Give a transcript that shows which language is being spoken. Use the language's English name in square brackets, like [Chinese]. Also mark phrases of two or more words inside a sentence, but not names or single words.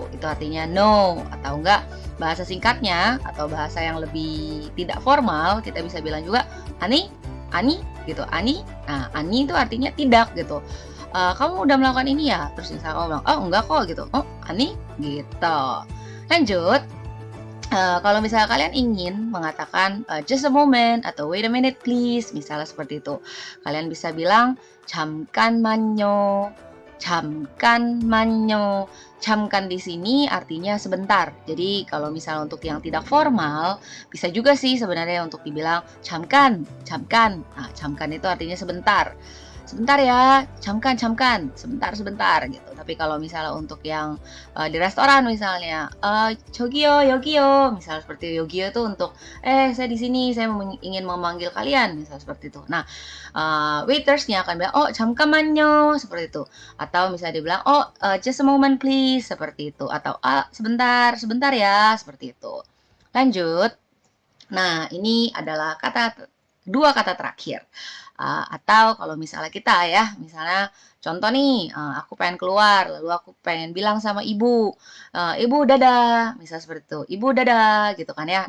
[Indonesian] Itu artinya no atau enggak bahasa singkatnya atau bahasa yang lebih tidak formal, kita bisa bilang juga ani gitu, ani. Nah, ani itu artinya tidak gitu. "Kamu udah melakukan ini ya?" Terus misalnya kamu bilang, "Oh, enggak kok," gitu. "Oh, ani?" Gitu. Lanjut, kalau misalnya kalian ingin mengatakan, [English] "Just a moment," atau "Wait a minute please," [Indonesian] misalnya seperti itu. Kalian bisa bilang, [Korean] "잠깐만요." 잠깐만요. [Indonesian] Camkan di sini artinya sebentar. Jadi kalau misalnya untuk yang tidak formal, bisa juga sih sebenarnya untuk dibilang camkan, camkan. Nah, camkan itu artinya sebentar. Sebentar ya, camkan, sebentar gitu. Tapi kalau misalnya untuk yang di restoran misalnya, [Korean] 저기요, 여기요, [Indonesian] misal seperti 여기요 itu untuk, saya di sini, saya ingin memanggil kalian, misal seperti itu. Nah, waitersnya akan bilang, "Oh, 잠깐만요," seperti itu. Atau misalnya dibilang, [English] "Oh, just a moment please," [Indonesian] seperti itu. Atau, sebentar, sebentar ya," seperti itu. Lanjut. Nah, ini adalah dua kata terakhir. Atau kalau misalnya kita ya, misalnya contoh nih, aku pengen keluar, lalu aku pengen bilang sama ibu, "Ibu dadah," misal seperti itu, "Ibu dadah," gitu kan ya.